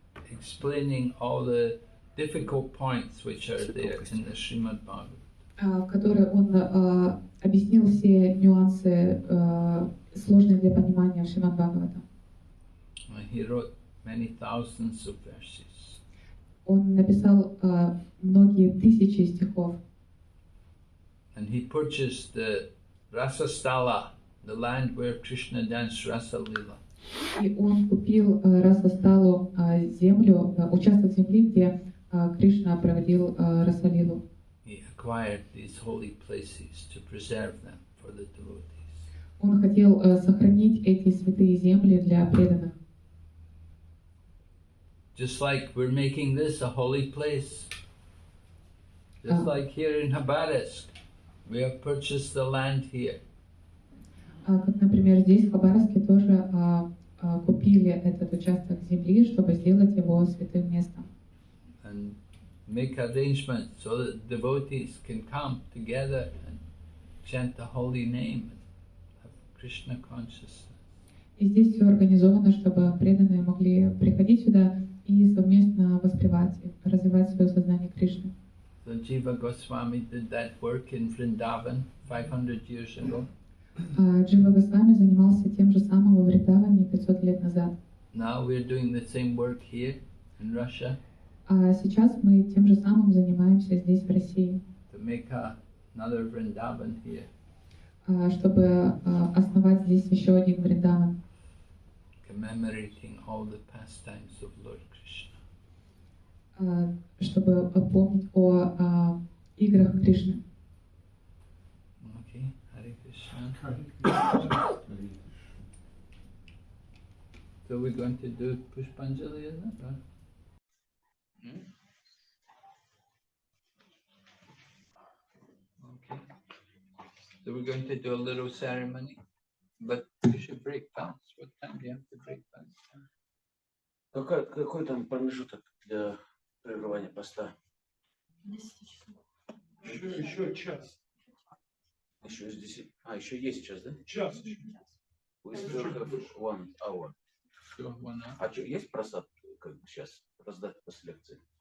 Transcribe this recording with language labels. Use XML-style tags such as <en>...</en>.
<en>Explaining all the difficult points which are there in the Srimad Bhagavatam.</en> <ru>В которой он объяснил все нюансы, сложные для понимания в Шримад Бхагаватам.</ru> <en>He wrote many thousands of verses.</en> <ru>Он написал многие тысячи стихов.</ru> <en>And he purchased the Rasasthala, the land where Krishna danced Rasa Lila.</en> <ru>И он купил Расасталу, землю, участок земли, где Кришна проводил Расалилу.</ru> <en>He acquired these holy places to preserve them for the devotees.</en> <ru>Он хотел сохранить эти святые земли для преданных.</ru> <en>Just like we're making this a holy place. Just like here in Khabarovsk, we have purchased the land here.</en> <ru>Как, например, здесь, в Хабаровске, тоже купили этот участок земли, чтобы сделать его святым местом.</ru> <en>And make arrangements so that devotees can come together and chant the holy name and have Krishna consciousness.</en> <ru>И здесь все организовано, чтобы преданные могли приходить сюда и совместно воспевать, развивать свое сознание Кришны.</ru> <en>So Jiva Goswami did that work in Vrindavan 500 years ago.</en> <ru>Джива Госвами занимался тем же самым во Вриндаване 500 лет назад.</ru> <en>Now we're doing the same work here in Russia.</en> <ru>А сейчас мы тем же самым занимаемся здесь, в России.</ru> <en>To make another Vrindavan here.</en> <ru>Чтобы основать здесь еще один Вриндаван.</ru> <en>Commemorating all the pastimes of Lord Krishna.</en> <ru>Чтобы помнить о играх Кришны.</ru> <en>Okay, Hare Krishna. So we're going to do Pushpanjali, is it? Okay. So we're going to do a little ceremony, but you should break fast. What time do you have to break fast?</en> <ru>Какой там промежуток для прерывания поста? 10 часов. Еще час. Еще из 10. Еще есть час, да? Час еще.</ru> <en>We still have 1 hour. Sure, 1 hour.</en> <ru>А что, есть просад, как сейчас, раздать после лекции?</ru>